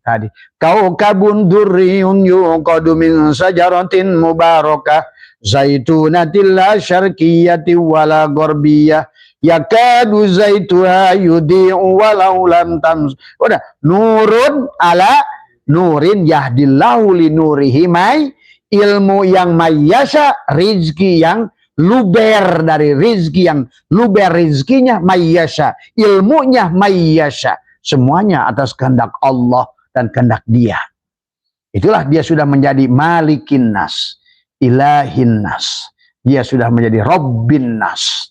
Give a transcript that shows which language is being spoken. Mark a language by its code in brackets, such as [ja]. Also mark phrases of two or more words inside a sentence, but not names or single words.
[ar] كوكب دري يوقد من شجرة مباركة زيتونة لا شرقية ولا غربية يكاد زيتها يضيء ولو لم تمس. [id] Udah, [ar] نور على نور يهدي الله لنوره من, [id] ilmu yang mayyasha, rizki yang luber dari rizki yang luber, rizkinya mayyasha, ilmunya mayyasha, semuanya atas kehendak Allah dan kehendak Dia. Itulah dia sudah menjadi [ar] ملك الناس, إله الناس, [id] dia sudah menjadi [ar] رب الناس.